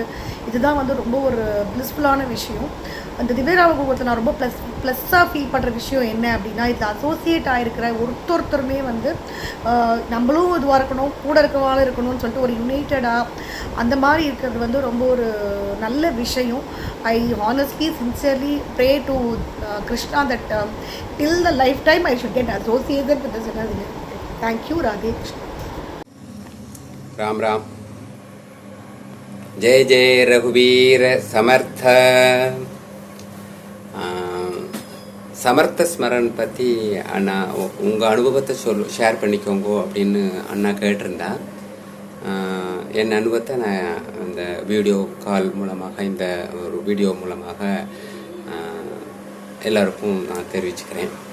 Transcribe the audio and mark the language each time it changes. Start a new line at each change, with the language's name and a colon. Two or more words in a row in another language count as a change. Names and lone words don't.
Tamil: இதுதான் வந்து ரொம்ப ஒரு ப்ளிஸ்ஃபுல்லான விஷயம். அந்த திவ்யராமகுகத்தை நான் ரொம்ப ப்ளஸ்ஸாக ஃபீல் பண்ணுற விஷயம் என்ன அப்படின்னா, இதில் அசோசியேட் ஆகிருக்கிற ஒருத்தருமே வந்து நம்மளும் இதுவாக இருக்கணும், கூட இருக்கவாலும் இருக்கணும்னு சொல்லிட்டு ஒரு யுனைட்டடாக அந்த மாதிரி இருக்கிறது வந்து ரொம்ப ஒரு நல்ல விஷயம்.
English: I honestly sincerely pray to Krishna that till the lifetime I should get associated with the Sinner. Thank you, Radhe Krishna.
Marathi: राम राम. जय जय रघुवीर समर्थ.
Tamil: சமர்த்த ஸ்மரன் பற்றி அண்ணா உங்கள் அனுபவத்தை ஷேர் பண்ணிக்கோங்க அப்படின்னு அண்ணா கேட்டிருந்தா. என் அனுபவத்தை நான் இந்த
English: video call
Tamil: மூலமாக இந்த ஒரு வீடியோ மூலமாக எல்லாருக்கும் நான் தெரிவிச்சுக்கிறேன்.